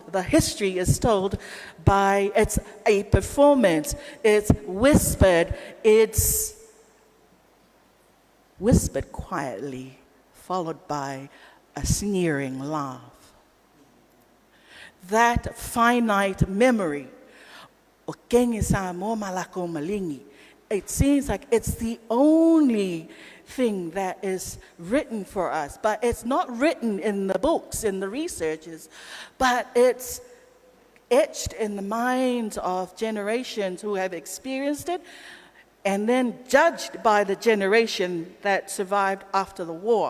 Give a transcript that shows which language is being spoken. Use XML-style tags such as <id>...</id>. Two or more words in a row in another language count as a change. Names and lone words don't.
<en>The history is told by, it's a performance, it's whispered quietly, followed by a sneering laugh. That finite memory, o kengi sa mo malako malingi, it seems like it's the only thing that is written for us, but it's not written in the books, in the researches, but it's etched in the minds of generations who have experienced it, and then judged by the generation that survived after the war.</en>